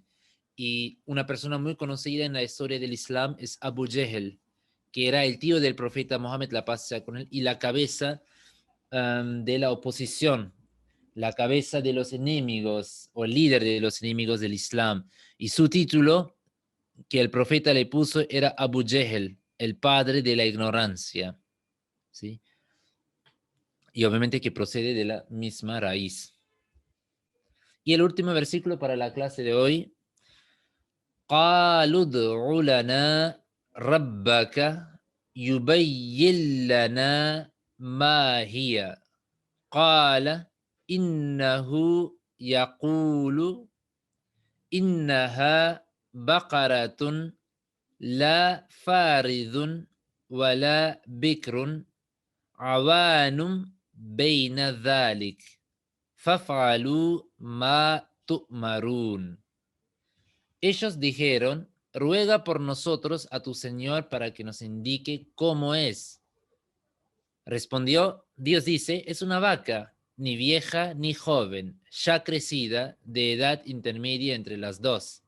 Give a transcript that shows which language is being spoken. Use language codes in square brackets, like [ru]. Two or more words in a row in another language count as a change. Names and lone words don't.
[es] Y una persona muy conocida en la historia del Islam es Abu Jahl, que era el tío del profeta Mohammed, la paz sea con él, y la cabeza de la oposición, la cabeza de los enemigos o el líder de los enemigos del Islam. Y su título que el profeta le puso era Abu Jahl, el padre de la ignorancia, ¿sí? Y obviamente que procede de la misma raíz. Y el último versículo para la clase de hoy. [ar] قالوا ادع لنا ربك يبين لنا ما هي قال إنه يقول إنها بقرة لا فارض ولا بكر عوان بين ذلك فافعلوا ما تؤمرون. [es] Ellos dijeron, ruega por nosotros a tu Señor para que nos indique cómo es. Respondió, Dios dice, es una vaca, ni vieja ni joven, ya crecida, de edad intermedia entre las dos.